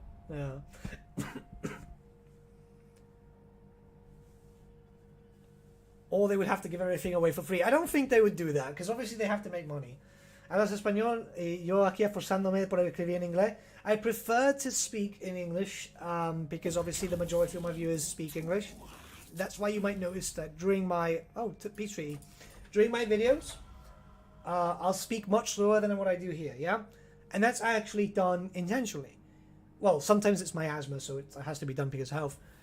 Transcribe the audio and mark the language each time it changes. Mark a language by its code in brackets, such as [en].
[en] Yeah. Or they would have to give everything away for free. I don't think they would do that, because obviously they have to make money. [es] Hablas español y yo aquí esforzándome por escribir en inglés. [en] I prefer to speak in English because obviously the majority of my viewers speak English. That's why you might notice that during my peace treaty, during my videos, I'll speak much slower than what I do here. Yeah, and that's actually done intentionally. Well, sometimes it's my asthma, so it has to be done because of health.